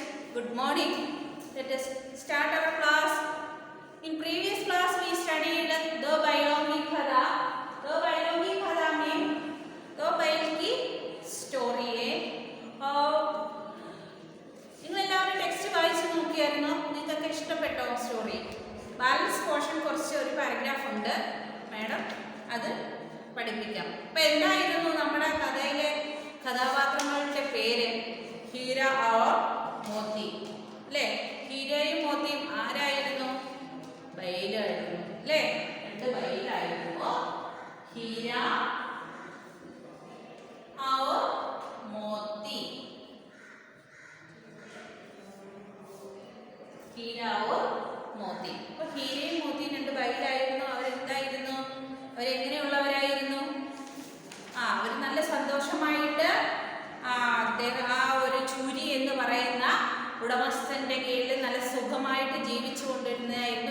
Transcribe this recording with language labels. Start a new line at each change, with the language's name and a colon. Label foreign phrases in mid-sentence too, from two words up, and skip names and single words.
English: Good morning. Let us start our class. In previous class we studied
Hindi: दो बैलों की खदा. दो बैलों की खदा में दो बैल की story है.
Malayalam: और നിങ്ങളെല്ലാവരും ടെക്സ്റ്റ് വായിച്ച് നോക്കിയായിരുന്നു? നിങ്ങൾക്ക് ഇഷ്ടപ്പെട്ടോ സ്റ്റോറി? ബാലൻസ് പോർഷൻ കുറച്ച് ഒരു പാരഗ്രാഫ് ഉണ്ട് മാഡം, അത് പഠിപ്പിക്കാം. അപ്പം എന്തായിരുന്നു നമ്മുടെ കഥയിലെ കഥാപാത്രങ്ങളുടെ പേര്? ഹീര ഓർ മോത്തി അല്ലേ? ഹീരയും മോത്തിയും ആരായിരുന്നു? ബൈലായിരുന്നു അല്ലേ? രണ്ട് ബൈലായിരുന്നു. ഹീര और मोती. ഹീര और മോത്തി. അപ്പോൾ ഹീരയും മോത്തിയും രണ്ട് ബൈലായിരുന്നു. അവരെന്തായിരുന്നു? അവരെങ്ങനെയുള്ളവരായിരുന്നു? അവർ നല്ല സന്തോഷമായിട്ട് അദ്ദേഹം ആ ഒരു ചൂരി എന്ന് പറയുന്ന ഉടമസ്ഥന്റെ കീഴിൽ നല്ല സുഖമായിട്ട് ജീവിച്ചു കൊണ്ടിരുന്നതായിരുന്നു.